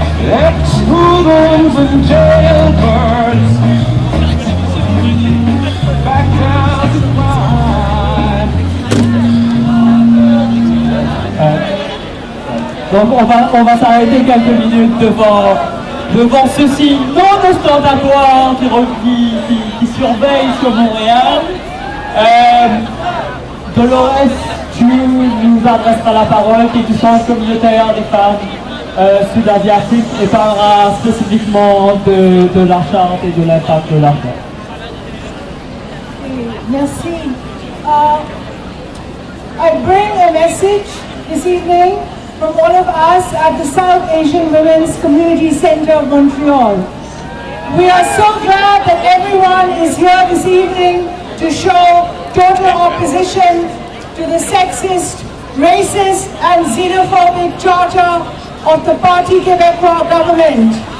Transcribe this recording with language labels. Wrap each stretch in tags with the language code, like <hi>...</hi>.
<en>Ex-hoodlums and jailbirds, back down to crime.</en> <fr>Donc on va s'arrêter quelques minutes devant ce signe non ostentatoire qui surveille sur Montréal. Dolores, tu nous adresseras la parole, qui est du Centre communautaire des femmes sud-asiatiques, et parlera spécifiquement de la Charte et de l'impact de la Charte. Merci.</fr> <en>I bring a message this evening from all of us at the South Asian Women's Community Center of Montreal. We are so glad that everyone is here this evening to show total opposition to the sexist, racist and xenophobic charter of the Parti Québécois government.</en>